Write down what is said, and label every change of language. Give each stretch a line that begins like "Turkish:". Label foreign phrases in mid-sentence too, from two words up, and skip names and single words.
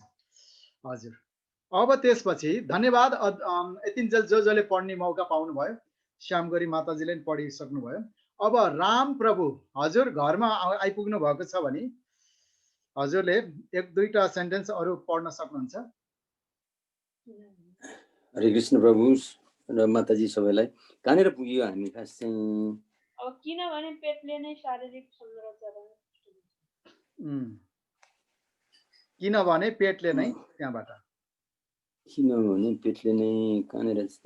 Nepali: हजुर, अब त्यसपछि धन्यवाद। यतिन्जेल जसले पढ्ने मौका पाउनुभयो, श्यामगरी माताजीले पनि पढिसक्नुभयो। अब राम प्रभु हजुर घरमा आइपुग्नु भएको छ भने हजुरले एक दुईटा सेन्टेन्स अरू पढ्न सक्नुहुन्छ। हरे कृष्ण प्रभु र माताजी सबैलाई। कहाँनिर पुग्यो हामी खास चाहिँ? अब किनभने पेटले नै शारीरिक संरचना किनभने पेटले नै त्यहाँबाट किनभने पेटले नै कहाँनिर